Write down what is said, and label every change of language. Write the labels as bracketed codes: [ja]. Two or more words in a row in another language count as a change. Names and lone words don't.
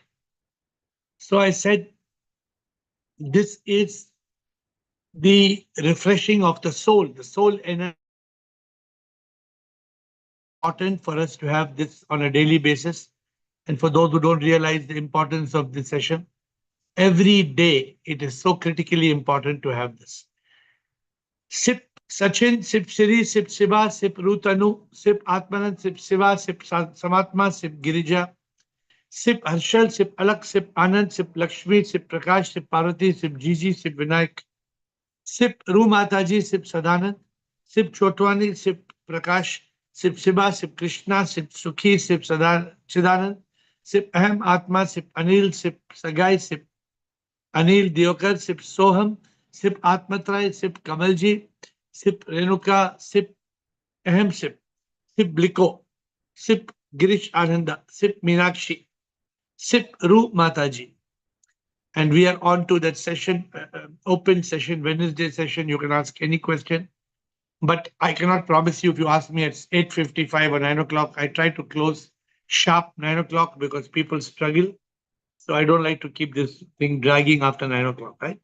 [en] So I said, this is the refreshing of the soul. The soul energy important for us to have this on a daily basis. And for those who don't realize the importance of this session, every day it is so critically important to have this. Sip Sachin, Sip Siri, Sip Shiva, Sip Rutanu, Sip Atmanan, Sip Shiva, Sip Samatma, Sip Girija, Sip Harshal, Sip Alak, Sip Anand, Sip Lakshmi, Sip Prakash, Sip Parvati, Sip Gigi, Sip Vinayak, Sip Ru Mataji, Sip Sadanand, Sip Chotwani, Sip Prakash, Sip Shiva, Sip Krishna, Sip Sukhi, Sip Chidanand, Sip Aham Atma, Sip Anil, Sip Sagai, Sip Anil Diokar, Sip Soham, Sip Atmatray, Sip Kamalji, Sip Renuka, Sip Aham Sip, Sip Bliko, Sip Girish Ananda, Sip Meenakshi, Sip Ru Mataji. And we are on to that session, open session, Wednesday session. You can ask any question. But I cannot promise you if you ask me at 8:55 or 9 o'clock, I try to close sharp 9 o'clock because people struggle. So I don't like to keep this thing dragging after 9 o'clock, right?